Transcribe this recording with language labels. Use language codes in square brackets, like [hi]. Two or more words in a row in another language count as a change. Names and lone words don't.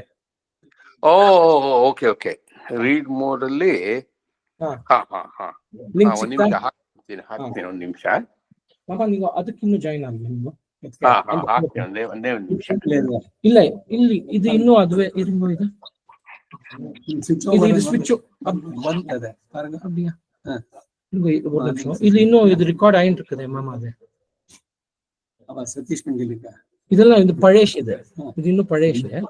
[kn] ಓ, ಓಕೆ ಓಕೆ. [en] read mode [kn] ಅಲ್ಲಿ ಒಂದ್ ನಿಮಿಷ ಹಾಕ್ತೀನಿ. ಒಂದ್ ನಿಮಿಷ ನೀವು ಅದಕ್ಕಿನ್ನು ಜಾಯಿನ್ ಆಗಿ ನೀವು. ಒಂದೇ ಒಂದ್ ನಿಮಿಷ. ಇಲ್ಲ, ಇಲ್ಲಿ ಇದು ಇನ್ನೂ ಅದುವೆ ಇದು ಸ್ವಿಚ್ [ta] ஒரு நிமிஷம். இது இன்னும் இது ரெக்கார்ட் ஆயிட்டு இருக்குது மாமா. அது சதீஷ் மங்கலிக்கா இதெல்லாம் இது பழேஷ். இது இன்னும் பழேஷ்.